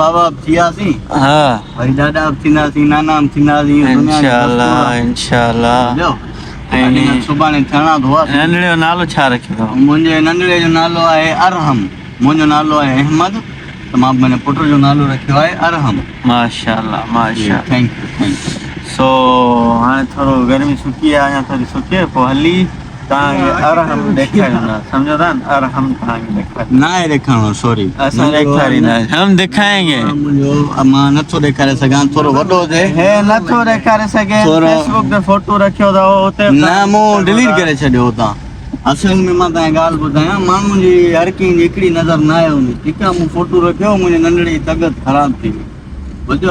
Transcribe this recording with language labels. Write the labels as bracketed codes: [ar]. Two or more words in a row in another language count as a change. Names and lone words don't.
[sd] बाबा थियासीं हा वरी ॾाढा थींदासीं नाना थींदासीं इंशाअल्लाह ऐं सुभाणे थियणा तो नंढड़े जो नालो छा रखियो अथव मुंहिंजे नंढड़े जो नालो आहे अरहम मुंहिंजो नालो आहे अहमद त मां पंहिंजे पुट जो नालो रखियो आहे अरहम माशाअल्लाह [en] thank you so [sd] हाणे थोरो गर्मी सुकी आहे अञा थोरी सुके पोइ हली तव्हांखे अरहम ॾेखारींदा सम्झो था न अरहम तव्हांखे ॾेखारींदा ना आहे ॾेखारणो सॉरी असां ॾेखारींदासीं [ur] ہم دکھائیں گے [sd] मुंहिंजो मां नथो ॾेखारे सघां थोरो वॾो हुजे हे नथो ॾेखारे सघे थोरो- फेसबुक ते फोटो रखियो अथव हुते न मूं डिलीट करे छॾियो हुतां असल में मां तव्हांखे ॻाल्हि ॿुधायां माण्हुनि जी हर कंहिंजी हिकिड़ी नज़र न आहे हुन ठीकु आहे मूं फोटो रखियो मुंहिंजे नंढड़ी जी तबियत ख़राबु थी वई बुधो